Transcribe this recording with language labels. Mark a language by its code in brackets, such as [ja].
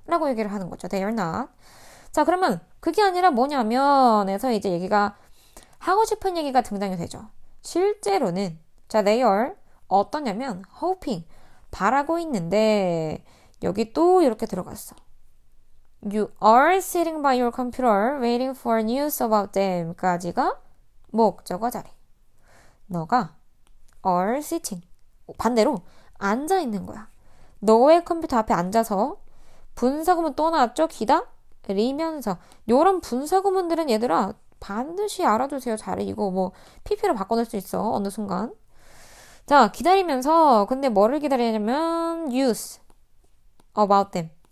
[ko] 라고 얘기를 하는 거죠. [en] They are not. [ko] 자, 그러면 그게 아니라 뭐냐면 에서 이제 얘기가 하고 싶은 얘기가 등장이 되죠. 실제로는 자, [en] they are [ko] 어떠냐면 [en] hoping, [ko] 바라고 있는데 여기 또 이렇게 들어갔어. [en] You are sitting by your computer waiting for news about them [ko] 까지가 목적어 자리. 너가 [en] are sitting, [ko] 반대로 앉아 있는 거야. 너의 컴퓨터 앞에 앉아서 분사구문 또 나왔죠? 기다리면서. 요런 분사구문들은 얘들아 반드시 알아두세요. 잘해. 이거 뭐 PP로 바꿔낼 수 있어. 어느 순간. 자, 기다리면서 근데 뭐를 기다리냐면 [en] news about them.